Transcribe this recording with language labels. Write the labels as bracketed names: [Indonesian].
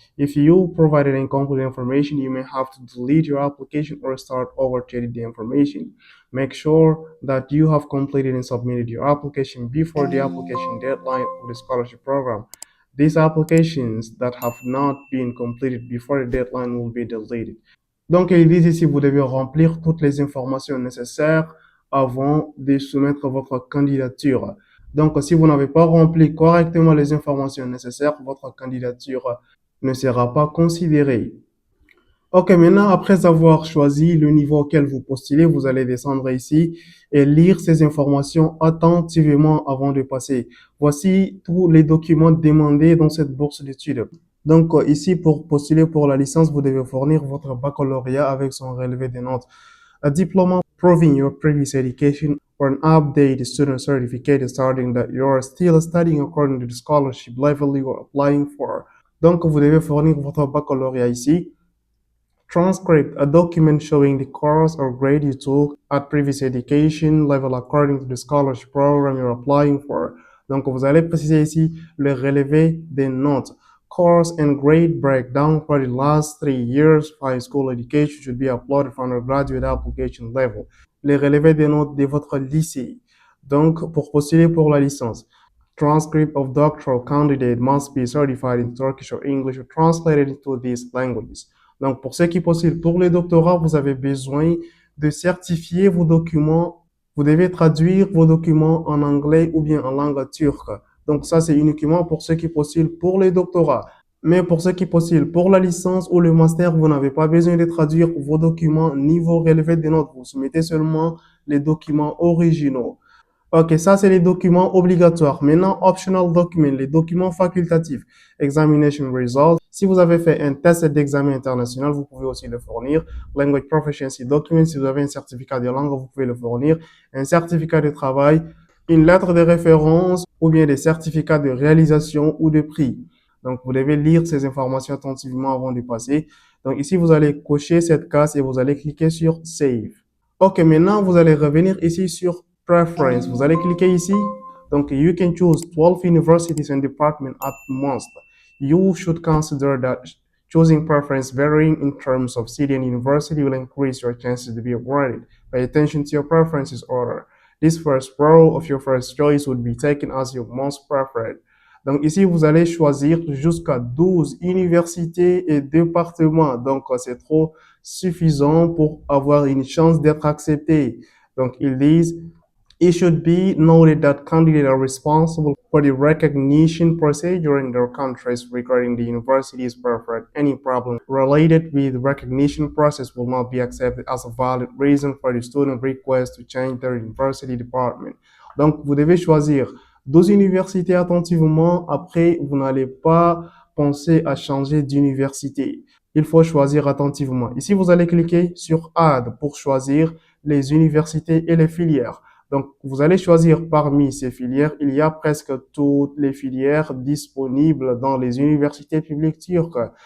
[English] If you provided incomplete information, you may have to delete your application or start over to edit the information. Make sure that you have completed and submitted your application before the application deadline of the scholarship program. These applications that have not been completed before the deadline will be deleted. [French] Donc, ils disent ici, vous devez remplir toutes les informations nécessaires avant de soumettre votre candidature. Donc, si vous n'avez pas rempli correctement les informations nécessaires, votre candidature ne sera pas considérée. Ok, maintenant, après avoir choisi le niveau auquel vous postulez, vous allez descendre ici et lire ces informations attentivement avant de passer. Voici tous les documents demandés dans cette bourse d'études. Donc, ici, pour postuler pour la licence, vous devez fournir votre baccalauréat avec son relevé de notes, [English] a diploma proving your previous education, or an updated student certificate starting that you are still studying according to the scholarship level you are applying for. [French] Donc, vous devez fournir votre baccalauréat ici. [English] Transcript, a document showing the course or grade you took at previous education level according to the scholarship program you're applying for. [French] Donc, vous allez préciser ici le relevé des notes. [English] Course and grade breakdown for the last 3 years of high school education should be uploaded for undergraduate application level. [French] Les relevés des notes de votre lycée. Donc, pour postuler pour la licence. [English] Transcript of doctoral candidate must be certified in Turkish or English or translated into these languages. [French] Donc, pour ceux qui postulent pour les doctorats, vous avez besoin de certifier vos documents. Vous devez traduire vos documents en anglais ou bien en langue turque. Donc, ça, c'est uniquement pour ceux qui postulent pour les doctorats. Mais pour ceux qui postulent pour la licence ou le master, vous n'avez pas besoin de traduire vos documents ni vos relevés de notes. Vous soumettez seulement les documents originaux. Ok, ça c'est les documents obligatoires. Maintenant, optional documents, les documents facultatifs. Examination results. Si vous avez fait un test d'examen international, vous pouvez aussi le fournir. Language proficiency document. Si vous avez un certificat de langue, vous pouvez le fournir. Un certificat de travail, une lettre de référence ou bien des certificats de réalisation ou de prix. Donc, vous devez lire ces informations attentivement avant de passer. Donc, ici, vous allez cocher cette case et vous allez cliquer sur Save. Ok, maintenant, vous allez revenir ici sur Preference. Vous allez cliquer ici. [English] Donc, you can choose 12 universities and departments at most. You should consider that choosing preference varying in terms of city and university will increase your chances to be awarded. Pay attention to your preferences order. This first row of your first choice would be taken as your most preferred. [French] Donc ici, vous allez choisir jusqu'à 12 universités et départements. Donc c'est trop suffisant pour avoir une chance d'être accepté. Donc ils disent, [English] it should be noted that candidates are responsible for the recognition procedure in their countries regarding the university's preferred. Any problem related with the recognition process will not be accepted as a valid reason for the student request to change their university department. [French] Donc, vous devez choisir 12 universités attentivement. Après, vous n'allez pas penser à changer d'université. Il faut choisir attentivement. Ici, vous allez cliquer sur Add pour choisir les universités et les filières. Donc, vous allez choisir parmi ces filières. Il y a presque toutes les filières disponibles dans les universités publiques turques.